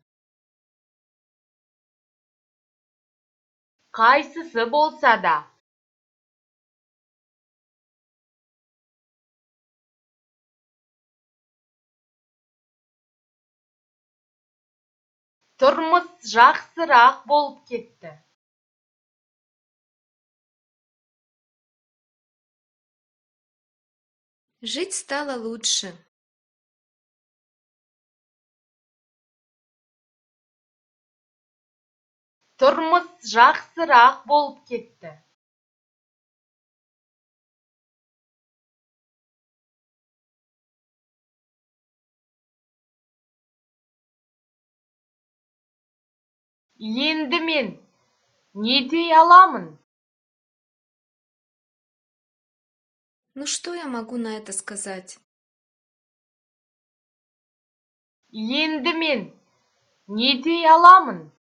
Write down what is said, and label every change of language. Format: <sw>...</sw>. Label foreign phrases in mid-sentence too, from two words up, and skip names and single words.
<kk>Қайсысы болса да. Тұрмыс жақсырақ болып кетті.</kk> <ru>Жить стало лучше.</ru> <kk>Тұрмыс жақсырақ болып кетті. Енді мен не дей аламын?</kk> <ru>Ну что я могу на это сказать?</ru> <kk>Енді мен не дей аламын?</kk>